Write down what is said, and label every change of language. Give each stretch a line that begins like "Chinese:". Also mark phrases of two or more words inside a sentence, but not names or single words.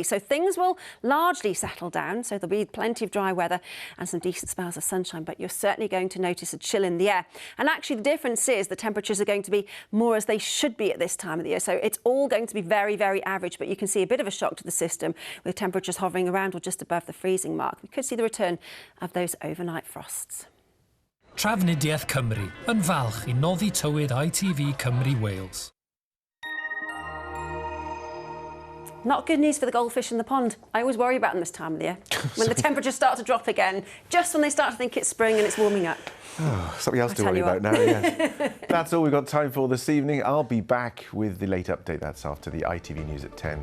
English: So things will largely settle down. So there'll be plenty of dry weather and some decent spells of sunshine, but you're certainly going to notice a chill in the air. And actually the difference is the temperatures are going to be more as they should be at this time of the year. So it's all going to be very, very average, but you can see a bit of a shock to the system with temperatures hovering around or just above the freezing mark. We could see the return of those overnight frosts.
Welsh: Trafnidiaeth Cymru yn falch I noddi tywyd ITV Cymru Wales.
English: Not good news for the goldfish in the pond. I always worry about them this time of the year. When the temperatures start to drop again, just when they start to think it's spring and it's warming up. Oh, something else to worry about now, yes. That's all we've got time for this evening. I'll be back with the late update. That's after the ITV News at 10.